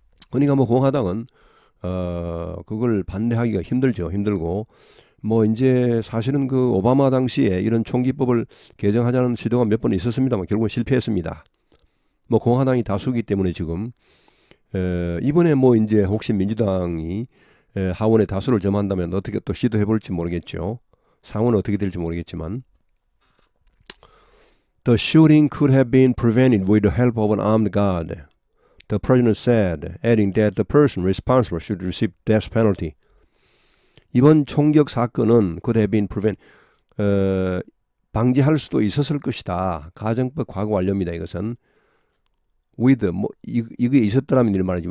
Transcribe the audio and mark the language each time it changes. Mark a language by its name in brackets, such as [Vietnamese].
[Korean] 그러니까 뭐 공화당은 그걸 반대하기가 힘들고 뭐 이제 사실은 그 오바마 당시에 이런 총기법을 개정하자는 시도가 몇 번 있었습니다만 결국은 실패했습니다. 뭐 공화당이 다수기 때문에 지금 이번에 뭐 이제 혹시 민주당이 하원에 다수를 점한다면 어떻게 또 시도해 볼지 모르겠죠. 상원은 어떻게 될지 모르겠지만 [English] The shooting could have been prevented with the help of an armed guard. The president said, adding that the person responsible should receive death penalty. [Korean] 이번 총격 사건은 [English] could have been prevented. [Korean] 방지할 수도 있었을 것이다. 가정법 과거 완료입니다. 이것은 with 이게 있었더라면 이런 말이죠.